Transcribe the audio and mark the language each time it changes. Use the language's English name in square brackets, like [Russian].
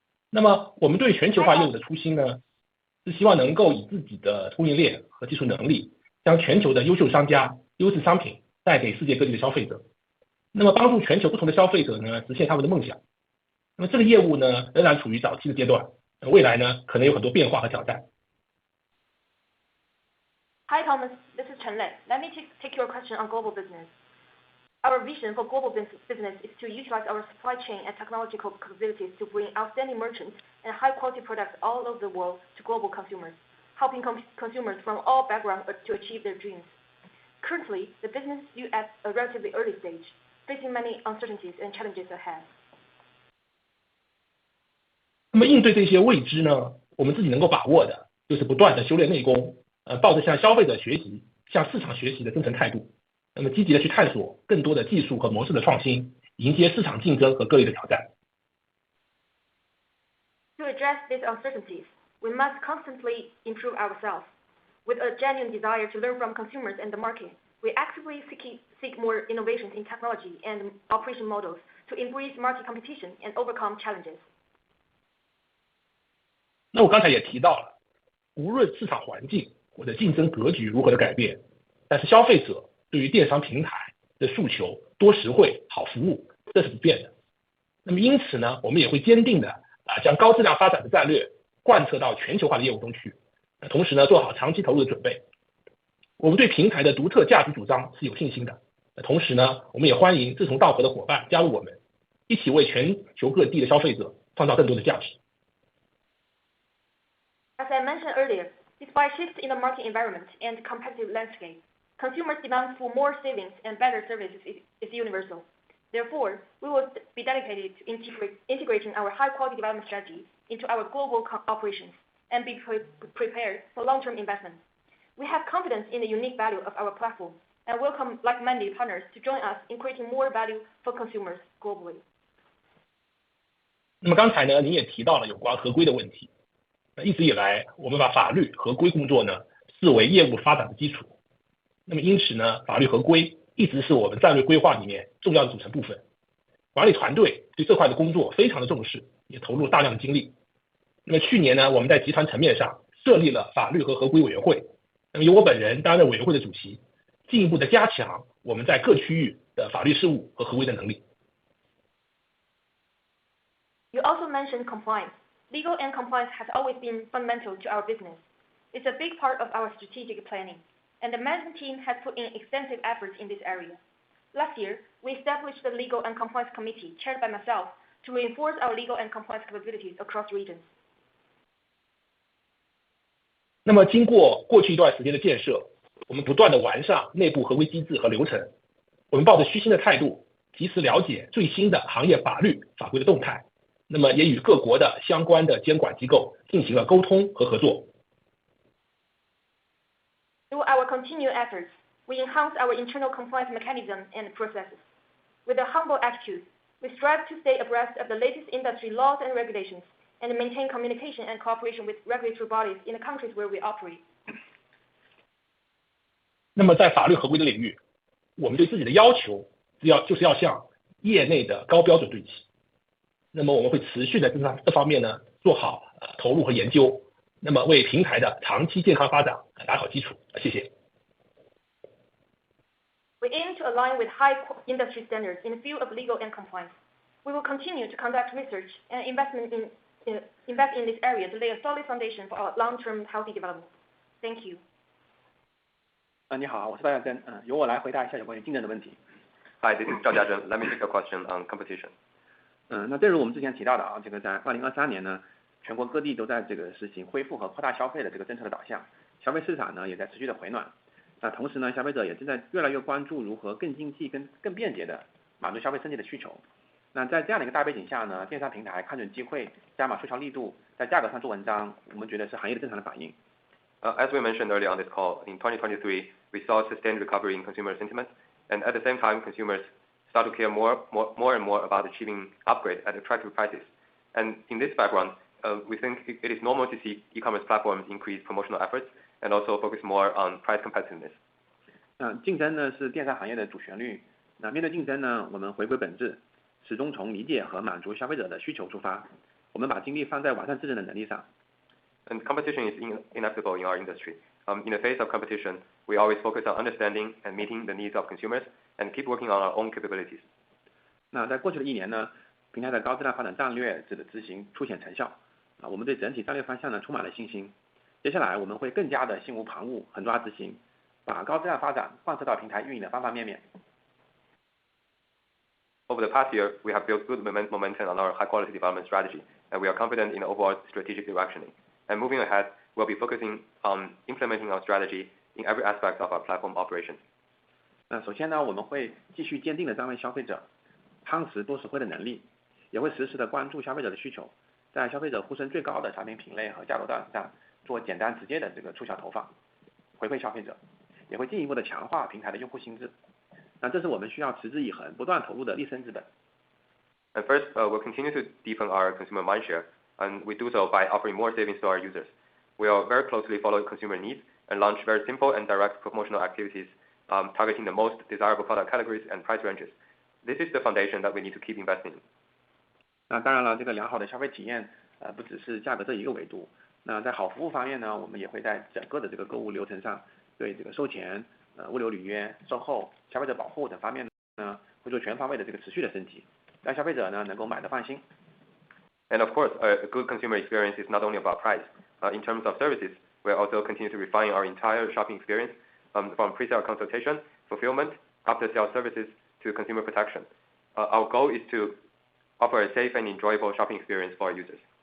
[Chinese] 那么我们对全球化业务的初心呢，是希望能够以自己的供应链和技术能力，将全球的优秀商家、优质商品带给世界各地的消费者，那么帮助全球不同的消费者呢实现他们的梦想。那么这个业务呢仍然处于早期的阶段，未来呢可能有很多变化和挑战。 [English] Hi Thomas, this is Chen Lei. Let me take your question on global business. Our vision for global business is to utilize our supply chain and technological capabilities to bring outstanding merchants and high-quality products all over the world to global consumers, helping consumers from all backgrounds to achieve their dreams. Currently, the business is still at a relatively early stage, facing many uncertainties and challenges ahead. [Chinese] 那么应对这些未知呢，我们自己能够把握的就是不断的修炼内功，抱着向消费者学习、向市场学习的真诚态度。那么积极的去探索更多的技术和模式的创新，迎接市场竞争和各类的挑战。 [English] To address these uncertainties, we must constantly improve ourselves. With a genuine desire to learn from consumers and the market, we actively seek more innovations in technology and operation models to embrace market competition and overcome challenges. [Chinese] 那我刚才也提到了，无论市场环境或者竞争格局如何的改变，但是消费者对于电商平台的诉求多实惠、好服务，这是不变的。那么因此呢，我们也会坚定的将高质量发展的战略贯彻到全球化的业务中去，同时呢做好长期投入的准备。我们对平台的独特价值主张是有信心的，同时呢，我们也欢迎志同道合的伙伴加入我们，一起为全球各地的消费者创造更多的价值。 [English] As I mentioned earlier, despite shifts in the market environment and competitive landscape, consumers' demand for more savings and better services is universal. Therefore, we will be dedicated to integrating our high-quality development strategy into our global operations and be prepared for long-term investment. We have confidence in the unique value of our platform and welcome like-minded partners to join us in creating more value for consumers globally. [Chinese] 那么刚才呢，您也提到了有关合规的问题。一直以来，我们把法律合规工作呢视为业务发展的基础。那么因此呢，法律合规一直是我们战略规划里面重要的组成部分。管理团队对这块的工作非常的重视，也投入大量的精力。那么去年呢，我们在集团层面上设立了法律和合规委员会，那么由我本人担任委员会的主席，进一步的加强我们在各区域的法律事务和合规的能力。 [English] You also mentioned compliance. Legal and compliance has always been fundamental to our business. It's a big part of our strategic planning, and the management team has put in extensive efforts in this area. Last year, we established the Legal and Compliance Committee, chaired by myself, to reinforce our legal and compliance capabilities across regions. [Chinese] 那么经过过去一段时间的建设，我们不断的完善内部合规机制和流程，我们抱着虚心的态度，及时了解最新的行业法律法规的动态，那么也与各国的相关的监管机构进行了沟通和合作。 [English] Through our continued efforts, we enhance our internal compliance mechanisms and processes. With a humble attitude, we strive to stay abreast of the latest industry laws and regulations, and maintain communication and cooperation with regulatory bodies in the countries where we operate. [Chinese] 那么在法律合规的领域，我们对自己的要求就是要向业内的高标准对齐。那么我们会持续的这方面呢做好投入和研究，那么为平台的长期健康发展打好基础。谢谢。 [English] We aim to align with high industry standards in the field of legal and compliance. We will continue to conduct research and invest in this area to lay a solid foundation for our long-term healthy development. Thank you. [Chinese] 你好，我是赵家珍，由我来回答一下有关于竞争的问题。 [English] Hi, this is Zhao Jiazhen. Let me take a question on competition. [Chinese] 那正如我们之前提到的这个在2023年呢，全国各地都在这个实行恢复和扩大消费的这个政策的导向，消费市场呢也在持续的回暖。那同时呢，消费者也正在越来越关注如何更经济、更便捷的满足消费升级的需求。那在这样的一个大背景下呢，电商平台看准机会，加码促销力度，在价格上做文章，我们觉得是行业的正常的反应。 [English] As we mentioned earlier on this call, in 2023, we saw sustained recovery in consumer sentiment, and at the same time, consumers start to care more and more about achieving upgrade at attractive prices. And in this background, we think it is normal to see e-commerce platforms increase promotional efforts and also focus more on price competitiveness. [Chinese] 竞争呢是电商行业的主旋律。那面对竞争呢，我们回归本质，始终从理解和满足消费者的需求出发。我们把精力放在完善自身的能力上。 [English] And competition is inevitable in our industry. In the face of competition, we always focus on understanding and meeting the needs of consumers and keep working on our own capabilities. [Chinese] 那在过去的一年呢，平台的高质量发展战略的执行凸显成效。我们对整体战略方向呢充满了信心。接下来我们会更加的心无旁骛，狠抓执行，把高质量发展贯彻到平台运营的方方面面。 [English] Over the past year, we have built good momentum on our high-quality development strategy, and we are confident in the overall strategic directioning. And moving ahead, we'll be focusing on implementing our strategy in every aspect of our platform operation. [Chinese] 那首先呢，我们会继续坚定的站为消费者，夯实多实惠的能力，也会实时的关注消费者的需求，在消费者呼声最高的产品品类和价格段上做简单直接的这个促销投放，回馈消费者，也会进一步的强化平台的用户心智。那这是我们需要持之以恒、不断投入的立身之本。 [English] And first, we'll continue to deepen our consumer mindshare, and we do so by offering more savings to our users. We will very closely follow consumer needs and launch very simple and direct promotional activities, targeting the most desirable product categories and price ranges. This is the foundation that we need to keep investing in. [Chinese] 那当然了，这个良好的消费体验，不只是价格这一个维度。那在好服务方面呢，我们也会在整个的这个购物流程上，对这个售前、物流履约、售后、消费者保护等方面呢，会做全方位的这个持续的升级，让消费者呢能够买得放心。 [English] And of course, a good consumer experience is not only about price. In terms of services, we also continue to refine our entire shopping experience, from pre-sale consultation, fulfillment, after-sale services to consumer protection. Our goal is to offer a safe and enjoyable shopping experience for our users.